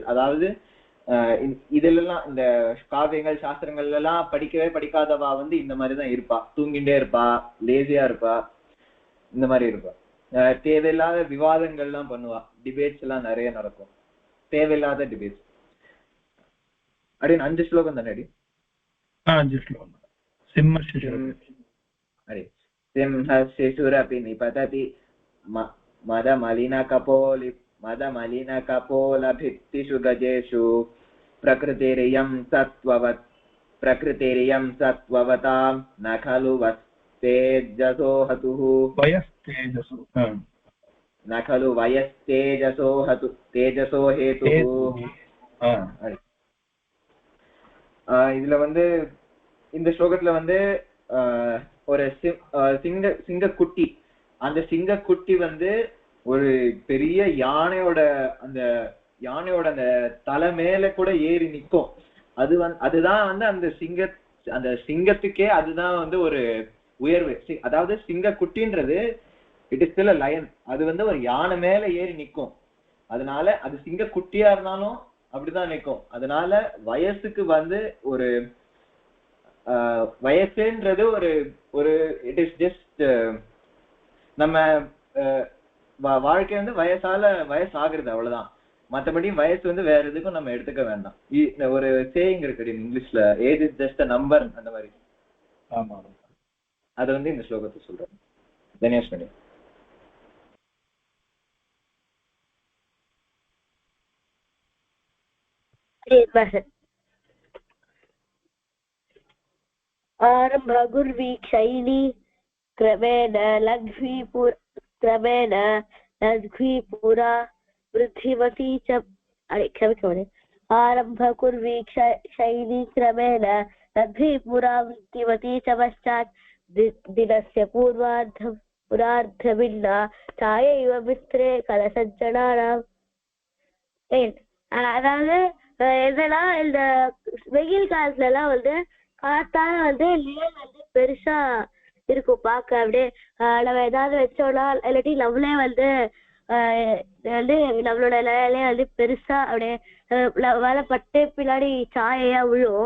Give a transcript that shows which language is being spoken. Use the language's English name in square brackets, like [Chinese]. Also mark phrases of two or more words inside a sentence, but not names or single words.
[Tamil] அதாவது இதெல்லாம் இந்த காவியங்கள் சாஸ்திரங்கள் எல்லாம் படிக்கவே படிக்காதவா வந்து இந்த மாதிரிதான் இருப்பா. தூங்கிட்டே இருப்பா, லேசியா இருப்பா, இந்த மாதிரி இருப்பா. தேவையில்லாத விவாதங்கள்லாம் பண்ணுவா, டிபேட்ஸ் எல்லாம் நிறைய நடக்கும், தேவையில்லாத டிபேட்ஸ். அப்படின்னு 5 ஸ்லோகம் தானே அடி? 5 ஸ்லோகம். [Sanskrit] अरे सिंहशिशुरपि निपतति मदमलिनकपोलभित्तिषु गजेषु प्रकृतिरियं सत्त्ववतां न खलु वस्तेजसो हतुः न खलु वयस्तेजसो हतु तेजसो हेतुः. [Tamil] இதுல வந்து இந்த ஸ்லோகத்துல வந்து ஒரு சிங்கக்குட்டி, அந்த சிங்கக்குட்டி வந்து ஒரு பெரிய யானையோட அந்த தலை மேல கூட ஏறி நிற்கும். அதுதான் வந்து அந்த சிங்கத்துக்கே அதுதான் வந்து ஒரு உயர்வு. அதாவது சிங்கக்குட்டின்றது [English] it is still a lion, [Tamil] அது வந்து ஒரு யானை மேல ஏறி நிற்கும். அதனால அது சிங்கக்குட்டியா இருந்தாலும் அப்படிதான் நிற்கும். அதனால வயசுக்கு வந்து ஒரு வயசுன்றது ஒரு [English] it is just [Tamil] நம்ம வாழ்க்கை வந்து வயசாகிறது அவ்வளவுதான். மற்றபடி வயசு வந்து வேற எதுக்கும் நம்ம எடுத்துக்க வேண்டாம். ஒரு சேயிங் இருக்கு இங்கிலீஷ்ல, [English] age is just a number, [Tamil] அந்த மாதிரி. ஆமா, அது வந்து இந்த ஸ்லோகத்தை சொல்றேன். தினேஷ் பண்ணி [Sanskrit] आरम्भगुर्वीक्षैली क्रमेण लघ्वीपुरा वृद्धिवती च क्षम्यताम् आरम्भकुर्वीक्षैली क्रमेण लघ्वीपुरा वृद्धिवती च पश्चात् दिनस्य पुरार्धभिन्ना छायैव मित्रे कलसज्जनानाम्. [Tamil] அதாவது எதுனா இந்த வெயில் காலத்துல எல்லாம் வந்து காத்தால வந்து நிழல் வந்து பெருசா இருக்கும் பார்க்க. அப்படியே நம்ம ஏதாவது வச்சோம்னா இல்லாட்டி நம்மளே வந்து நம்மளோட நிழலே வந்து பெருசா அப்படியே வேலை பட்டு பின்னாடி சாயையா விழும்.